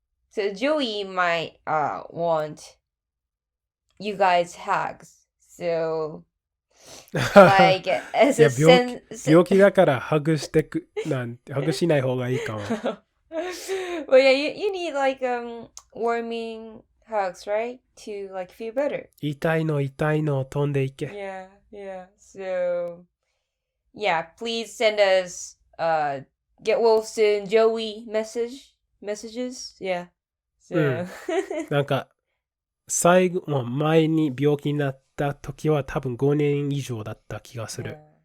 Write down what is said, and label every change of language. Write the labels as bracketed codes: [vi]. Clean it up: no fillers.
[en] So Joey might want you guys hugs. So Like, [ja] い [en] as [ja] や、 [en] a sen- [ja] 病気だからハグしてく、ハグしない方がいいかも。 [en] Well, yeah, you need like warming hugs, right? To like feel better. [ja] 痛いの飛んでいけ。 [en] Yeah, yeah. So, yeah, please send us get well soon Joey messages. Yeah. So, [ja] なんか、前に病気になった時は多分5年以上だった気がする。